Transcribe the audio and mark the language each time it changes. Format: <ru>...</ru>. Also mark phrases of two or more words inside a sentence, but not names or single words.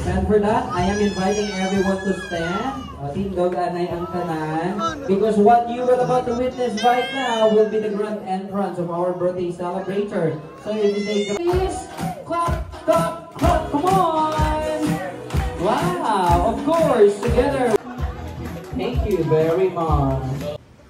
<en>And for that, I am inviting everyone to stand.</en> <hil>Tindog anay ang tanan.</hil> <en>Because what you are about to witness right now will be the grand entrance of our birthday celebrator. So if you say, please, clap, clap, clap, come on! Wow, of course, together. Thank you very much.</en>